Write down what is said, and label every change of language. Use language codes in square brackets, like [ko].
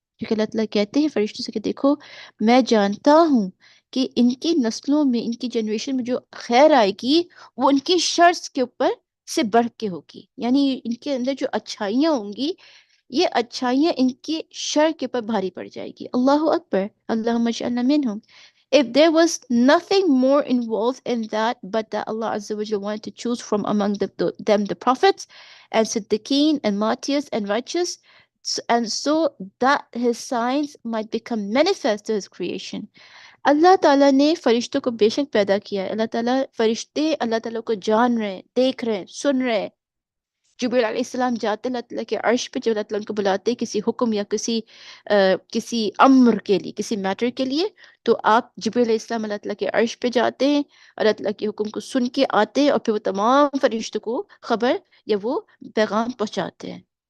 [ur] کیونکہ اللہ تعالیٰ کہتے ہیں فرشتوں سے کہ دیکھو میں جانتا ہوں کہ ان کی نسلوں میں، ان کی جنریشن میں جو خیر آئے گی وہ ان کی شر کے اوپر سے بڑھ کے ہوگی. یعنی ان کے اندر جو اچھائیاں ہوں گی، یہ اچھائیاں ان کی شر کے اوپر بھاری پڑ جائے گی. [ar] اللہ اکبر. اللہم اجعلنا منہم. [en] If there was nothing more involved in that but that Allah Azza wa Jalla wanted to choose from among them the prophets and Siddiqeen and martyrs and righteous, and so that his signs might become manifest to his creation. [ur] اللہ تعالیٰ نے فرشتوں کو بے شک پیدا کیا ہے. اللہ تعالیٰ فرشتے اللہ تعالیٰ کو جان رہے ہیں، دیکھ رہے ہیں، سن رہے ہیں. جبریل علیہ السلام جاتے اللہ تعالیٰ کے عرش پہ، جب اللہ تعالیٰ ان کو بلاتے کسی حکم یا کسی امر کے لیے، کسی میٹر کے لیے، تو آپ جبریل علیہ السلام اللہ تعالیٰ کے عرش پہ جاتے ہیں اور اللہ تعالیٰ کے حکم کو سن کے آتے ہیں، اور پھر وہ تمام فرشتوں کو خبر یا وہ پیغام پہنچاتے ہیں.